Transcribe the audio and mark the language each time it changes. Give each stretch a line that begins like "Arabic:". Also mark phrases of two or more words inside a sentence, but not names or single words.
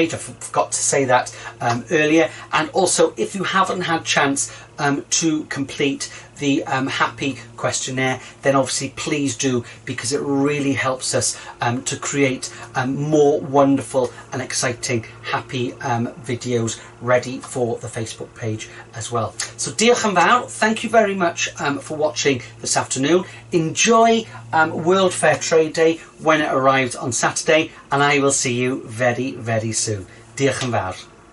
English: I forgot to say that earlier. And also, if you haven't had chance to complete the happy questionnaire, then obviously please do, because it really helps us to create more wonderful and exciting happy videos ready for the Facebook page as well.
Welsh: So diolch yn fawr,
English: thank you very much for watching this afternoon. Enjoy World Fair Trade Day when it arrives on Saturday, and I will see you very, very soon.
Welsh: Diolch yn fawr.